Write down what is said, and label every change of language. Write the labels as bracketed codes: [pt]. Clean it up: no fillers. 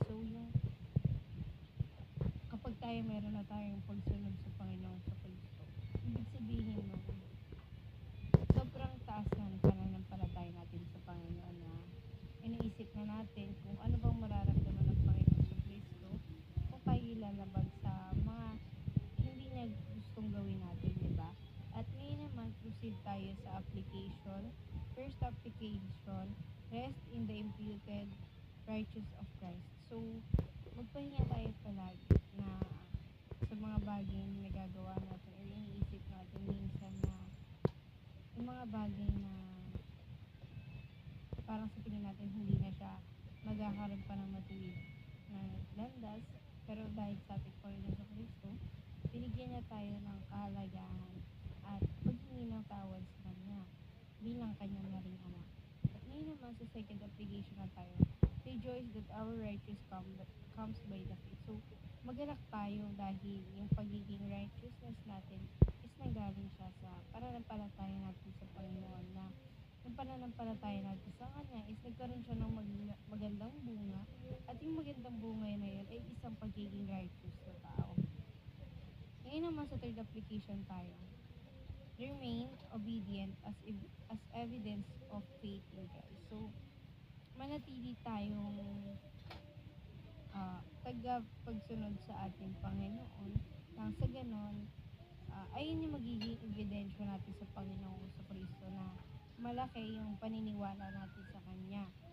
[tl] So, yung kapag tayo meron na tayong pagsunod sa Panginoon sa Kristo, ibig sabihin mo, sobrang taas na ng pananampalataya natin sa Panginoon na iniisip na natin kung ano bang mararamdaman ng Panginoon sa Kristo kung tayo ilalabag sa mga hindi niya gustong gawin natin, di ba? At ngayon naman, proceed tayo sa application. [en] First application, rest in the imputed righteous of Christ. [tl] So, magpahinga tayo palagi na sa mga bagay na nagagawa natin o iniisip natin minsan na yung mga bagay na parang sa tingin natin hindi na siya magkakaroon pa ng matuwid na landas, pero dahil sa ating Panginoon sa Kristo, binigyan niya tayo ng kahalagahan at paghingi ng tawad sa Kanya bilang Kanyang na ring anak. At ngayon naman sa second application na tayo, [en] rejoice that our righteous comes by the faith. [tl] So, magalak tayo dahil yung pagiging righteousness natin is nanggaling siya sa pananampalataya natin sa Panginoon, na yung pananampalataya natin sa Kanya is nagkaroon siya ng magandang bunga, at yung magandang bunga na yun ay isang pagiging righteous na tao. Ngayon naman sa third application tayo, [en] remain obedient as evidence of faith in Christ. [tl] So, manatili tayong tagapagsunod sa ating Panginoon, nang sa ganon, ayun yung magiging ebidensya natin sa Panginoon sa Kristo na malaki yung paniniwala natin sa Kanya.